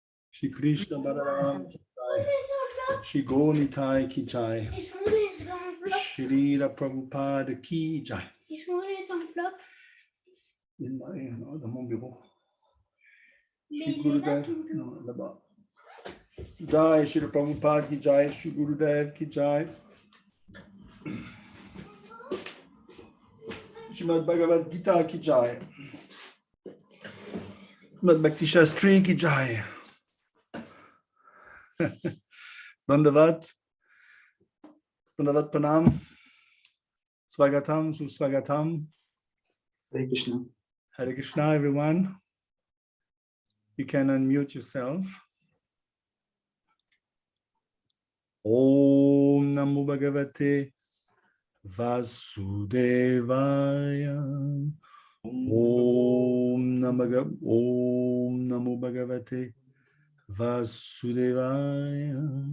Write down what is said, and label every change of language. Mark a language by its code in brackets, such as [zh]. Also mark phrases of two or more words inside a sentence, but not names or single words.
[hi] श्री कृष्ण बलराम की जय. श्री गोनिताई की जय। श्री प्रभुपाद की जय. [fr] Dans mon bureau. Shri Gurudev, non, là-bas. [hi] जय, श्री प्रभुपाद की जय, श्री गुरुदेव की जय. श्रीमद् भगवद् गीता की जय. श्रीमद् भक्ति शास्त्री की जय. Dandavat. दण्डवत् प्रणाम। स्वागतम्, सुस्वागतम्. [en] Hare Krishna. Hare Krishna, everyone. You can unmute yourself. [sa] ॐ नमो भगवते वासुदेवाय. ॐ नमो भगवते वासुदेवाय.